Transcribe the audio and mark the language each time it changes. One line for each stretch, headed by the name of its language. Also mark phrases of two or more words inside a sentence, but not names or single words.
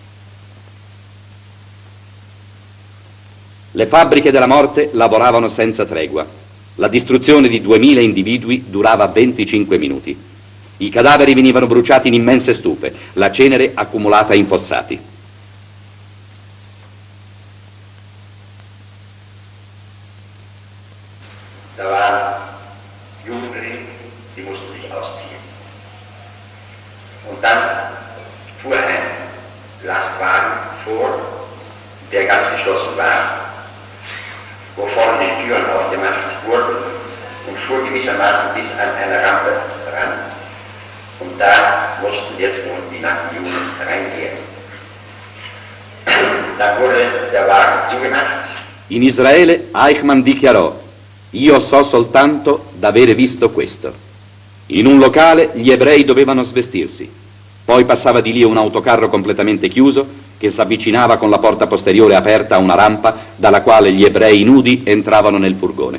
Italian: Le fabbriche della morte lavoravano senza tregua. La distruzione di 2000 individui durava 25 minuti. I cadaveri venivano bruciati in immense stufe, la cenere accumulata in fossati.
German: da waren Jugendliche, die mussten sich ausziehen. Und dann fuhr ein Lastwagen vor, der ganz geschlossen war, wo vorne die Türen aufgemacht wurden und fuhr gewissermaßen bis an eine Rampe ran. Und da mussten jetzt nun die nackten Juden reingehen. Dann wurde der Wagen zugemacht.
Italian: In Israele Eichmann dichiarò: io so soltanto d'avere visto questo. In un locale gli ebrei dovevano svestirsi. Poi passava di lì un autocarro completamente chiuso che s'avvicinava con la porta posteriore aperta a una rampa dalla quale gli ebrei nudi entravano nel furgone.